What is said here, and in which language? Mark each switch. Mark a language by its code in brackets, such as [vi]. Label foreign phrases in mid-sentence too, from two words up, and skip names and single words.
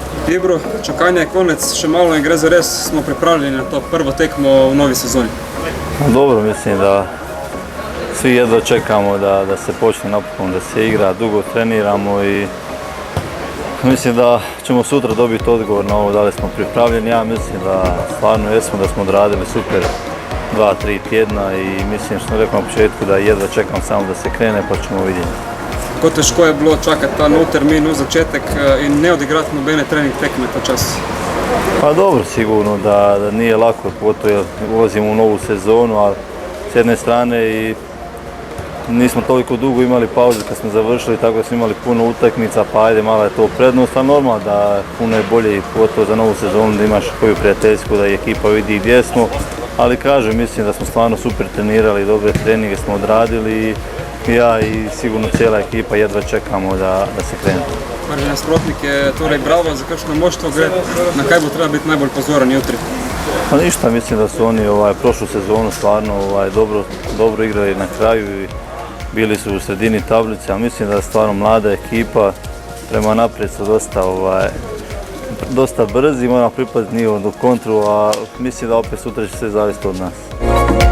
[sl] Ibro, čakanje je konec, še malo in gre za res, smo pripravljeni na to prvo tekmo v novi sezoni. [hr] Dobro, mislim da svi jedva čekamo da se počne napokon, da se igra, dugo treniramo i mislim da ćemo sutra dobiti odgovor na ovo da li smo pripravljeni. Ja mislim da stvarno jesmo, da smo odradili super 2-3 tjedna i mislim što sam rekao na početku da jedva čekam samo da se krene pa ćemo vidjeti. [sl] Kako težko je bilo čakati ta nov termin v začetek in ne odigrati nobene trening tekme ta čas? [hr] Pa dobro, sigurno da nije lako, pogotovo jer ulazimo u novu sezonu, ali s jedne strane i nismo toliko dugo imali pauze kad smo završili, tako da smo imali puno utakmica, pa ajde mala je to prednost, ali normalno da puno je bolje i pogotovo za novu sezonu da imaš koju prijateljsku, da i ekipa vidi gdje smo, ali kažem, mislim da smo stvarno super trenirali, dobre treninge smo odradili i ja i sigurno cijela ekipa jedva čekamo da se krene. [sl] Prvi nasprotnik je torej Bravo, za kakšno moštvo gre, na kaj bo treba biti najbolj pozoren jutri? [hr] Pa ništa, mislim da su oni prošlu sezonu stvarno dobro igrali na kraju i bili su u sredini tablice, a mislim da je stvarno mlada ekipa, prema naprijed su dosta brzi, moramo pripaziti njihov kontru, a mislim da opet sutra će sve zavisiti od nas.